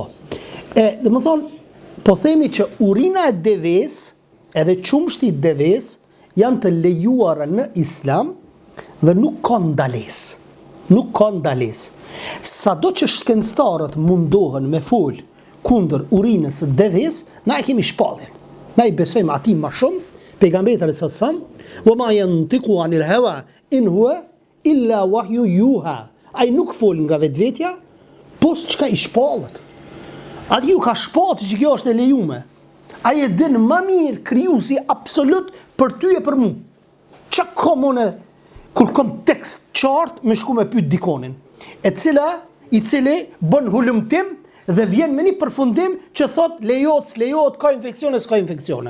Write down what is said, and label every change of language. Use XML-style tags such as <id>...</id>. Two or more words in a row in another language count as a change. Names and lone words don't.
<sq>Domethënë po themi që urina e deves edhe qumshti i deves janë të lejuara në Islam dhe nuk ka ndalesë. Nuk ka ndalesë. Sado që shkencëtarët mundohen me fol kundër urinës së deves, na e kemi shpalljen. Na i besojmë atij më shumë, pejgamberi</sq> <ar>صلى الله عليه وسلم, "وما ينطق عن الهوى إن هو إلا وحي يوحى."</ar> <sq>Ai nuk fol nga vetvetja, po çka i shpallet. Ati ju ka shpati që kjo është e lejume. Ai e din më mirë krijuesi absolut për ty e për mu. Çka komune kur kom tekst qartë me shku me pyet dikonin, i cili bën hulumtim dhe vjen me një përfundim që thot lejohet, s'lejohet, ka infeksione, s'ka infeksione.</sq>